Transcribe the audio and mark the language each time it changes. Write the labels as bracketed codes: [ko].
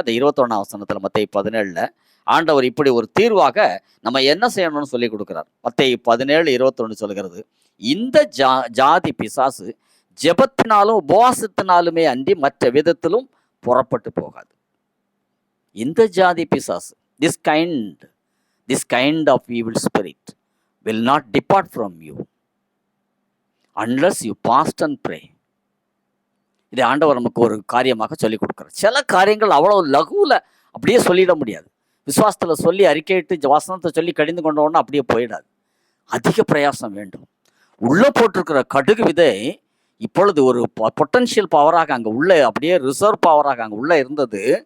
[ta] அந்த 21ஆம் வசனத்தில் மத்தேயு 17 ஆண்டவர் இப்படி ஒரு தீர்வாக நம்ம என்ன செய்யணும்னு சொல்லி கொடுக்குறார். மத்தேயு 17:21 சொல்லுகிறது, இந்த ஜாதி பிசாசு ஜெபத்தினாலும் உபவாசத்தினாலுமே அன்றி மற்ற விதத்திலும் புறப்பட்டு போகாது. இந்த ஜாதி பிசாசு, [en] this kind of evil spirit will not depart from you unless you fast and pray. [ta] இதை ஆண்டவர் நமக்கு ஒரு காரியமாக சொல்லிக் கொடுக்குறார். சில காரியங்கள் அவ்வளவு லகுவில் அப்படியே சொல்லிட முடியாது. விசுவாசத்தில் சொல்லி அறிக்கையிட்டு வசனத்தை சொல்லி கடிந்து கொண்டோன்னா அப்படியே போயிடாது. அதிக பிரயாசம் வேண்டும். உள்ளே போட்டிருக்கிற கடுகு விதை இப்பொழுது ஒரு பொட்டன்ஷியல் பவராக அங்கே உள்ளே அப்படியே ரிசர்வ் பவராக அங்கே உள்ளே இருந்தது.